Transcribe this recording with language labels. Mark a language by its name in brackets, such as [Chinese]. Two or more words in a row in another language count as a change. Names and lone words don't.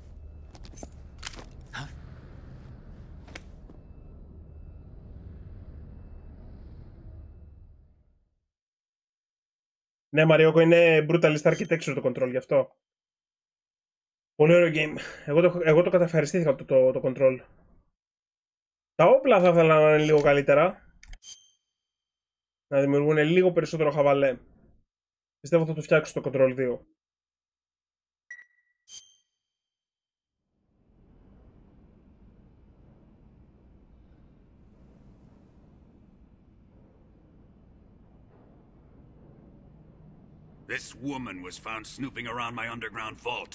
[Greek] Ναι, Μαριόκο, είναι [English] brutalist architecture [Greek] το control, γι' αυτό. Πολύ ωραίο game. Εγώ το καταευχαριστήθηκα το control. Τα όπλα θα ήθελα να είναι λίγο καλύτερα. να δημιουργούν λίγο περισσότερο χαβαλέ. Πιστεύω θα το φτιάξω στο Control 2. [English] This woman was found snooping around my underground vault.